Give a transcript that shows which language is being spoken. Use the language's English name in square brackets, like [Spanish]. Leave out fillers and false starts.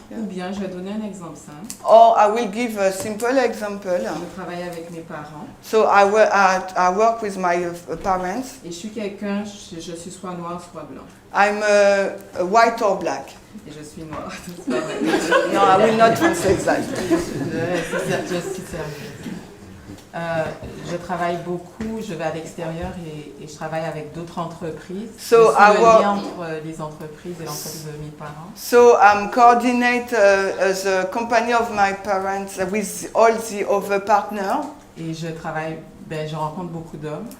[French] Ou bien, je vais donner un exemple simple. [English] Or I will give a simple example. [French] Je travaille avec mes parents. [English] So I work with my parents. [French] Et je suis quelqu'un, je suis soit noir, soit blanc. [English] I'm white or black. [French] Et je suis noire. [English] No, I will not translate that. [French] Je suis sérieuse. Je travaille beaucoup, je vais à l'extérieur et je travaille avec d'autres entreprises. [English] So [French] je suis le lien entre les entreprises et l'entreprise de mes parents. [English] So I'm coordinate the company of my parents with all the other partners. [French] Et je travaille, je rencontre beaucoup d'hommes.